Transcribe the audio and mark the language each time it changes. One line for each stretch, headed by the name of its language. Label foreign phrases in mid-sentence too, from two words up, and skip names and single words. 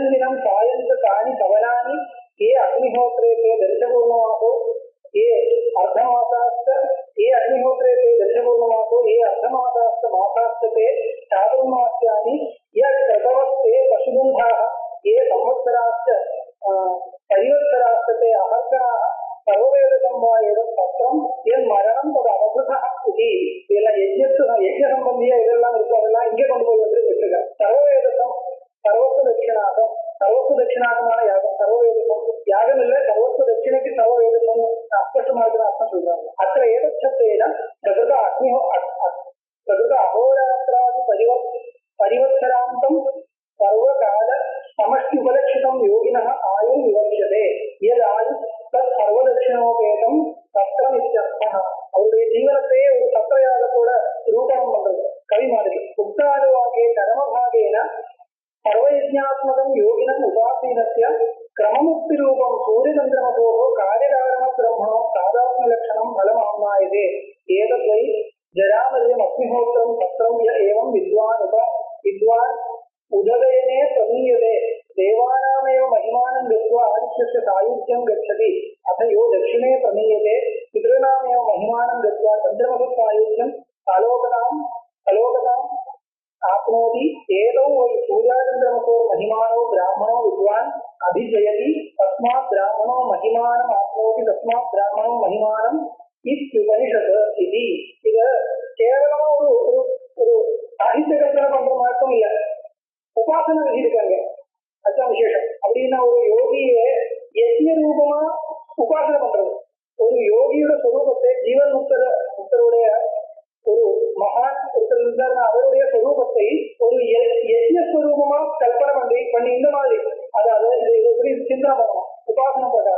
Sanskrit: दिनं सायं च तानि सवनानि ये अग्निहोत्रे ते दर्शपूर्णमासो ये अर्धमासाश्च ये अग्निहोत्रे ते दर्शपूर्णमासो ये अर्धमासाश्च मासाश्च ते चातुर्मास्यानि ये क्रतवस्ते पशुबन्धाः ये संवत्सराश्च परिवत्सराश्च ते अहर्षणाः सर्ववेदकं वा एतत् पत्रं यन्मरणं तद् अवभृतः इति.
Tamil: இதெல்லாம் யஜ்ஞ சம்பந்தியா இதெல்லாம் இருக்கு, அதெல்லாம் இங்கே கொண்டு போய் வந்து வச்சுக்க. சர்வவேதகம் சர்வஸ்வ தட்சிணாகம், சர்வஸ்வ தட்சிணாகமான யாகம், சர்வவேதகம் யாகம் இல்ல, சர்வஸ்வ தட்சிணைக்கு சர்வவேதகம் அஸ்பஷ்டமா இருக்கிற அர்த்தம் சொல்றாங்க.
Sanskrit: अत एतेन प्रकृत अहोरात्रादि परिवत्सरान्तं सर्वकाल समष्टि उपलक्षितं योगिनः आयुः विवक्षते यत् आयुः तत् सर्वदक्षिणोपेतं सत्रम् इत्यर्थः.
Tamil: அவருடைய ஜீவனத்தையே ஒரு சத்திரயாகத்தோட ரூபணம் பண்றது கவி மாதிரி.
Sanskrit: उक्तानुवाके कर्मभागेन सर्वयज्ञात्मकं योगिनम् उपासीनस्य क्रममुक्तिरूपं सूर्यचन्द्रमसोः कार्यकारणब्रह्मणो साधात्म्यलक्षणं फलमाम्नायते. एतद् वै जरामर्यम् अग्निहोत्रं सत्रं य एवं विद्वान् उदगयने प्रमीयते देवानामेव महिमानं गत्वा आदित्यस्य सायुज्यं गच्छति. अथ यो दक्षिणे प्रमीयते पितॄणामेव महिमानं गत्वा चन्द्रमसः सायुज्यम् अलोकताम् आप्नोति. एतौ वै सूर्याचन्द्रमसो महिमानो ब्राह्मणो विद्वान् अभिजयति तस्मात् ब्राह्मणो महिमानम् आप्नोति तस्मात् ब्राह्मणो महिमानम् इत्युपनिषत् इति.
Tamil: இது கேவலமா ஒரு சாகித்ய கல்பனை பண்ற மட்டும் இல்ல, உபாசனை விதிருக்காங்க, அதுதான் விசேஷம். அப்படின்னா ஒரு யோகியை யஜ்ஞ ரூபமா உபாசனை பண்றது, ஒரு யோகியோட சொரூபத்தை ஜீவன் முக்தருடைய ஒரு மகான் ஒருத்தர் இருந்தாருன்னா அவருடைய சொரூபத்தை ஒரு யஜ்ஞஸ்வரூபமா கல்பனை பண்ணி இந்த மாதிரி அதாவது இது எப்படி சிந்தனை பண்ணணும் உபாசனை பண்றாரு.